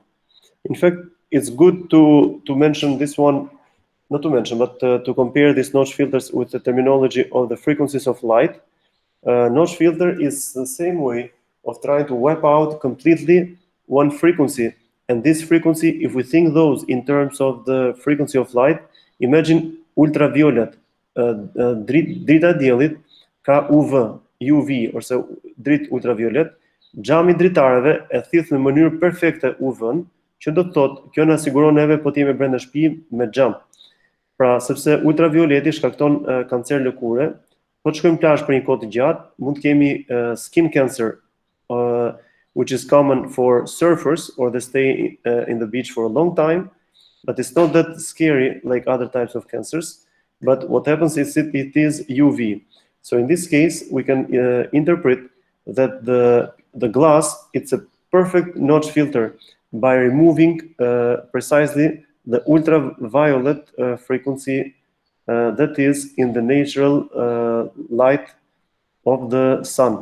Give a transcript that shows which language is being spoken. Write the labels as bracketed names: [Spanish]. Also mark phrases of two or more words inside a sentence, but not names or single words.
[English] In fact, it's good to mention this one, not to mention, but to compare these notch filters with the terminology of the frequencies of light. Notch filter is the same way of trying to wipe out completely one frequency. And this frequency, if we think those in terms of the frequency of light, imagine ultraviolet, [Albanian] drita diellit ka UV, UV, ose dritë ultraviolet, xhami dritarëve e thith në mënyrë perfekte UV-n, që do të thotë kjo na siguron neve po të jemi brenda shtëpi me xham. Pra, sepse ultravioleti shkakton kancer lëkure, po të shkojmë plazh për një kohë të gjatë, mund të kemi [English] skin cancer, which is common for surfers or they stay in the beach for a long time, but it's not that scary like other types of cancers. But what happens is it is UV. So in this case, we can interpret that the glass, it's a perfect notch filter by removing precisely the ultraviolet frequency that is in the natural light of the sun.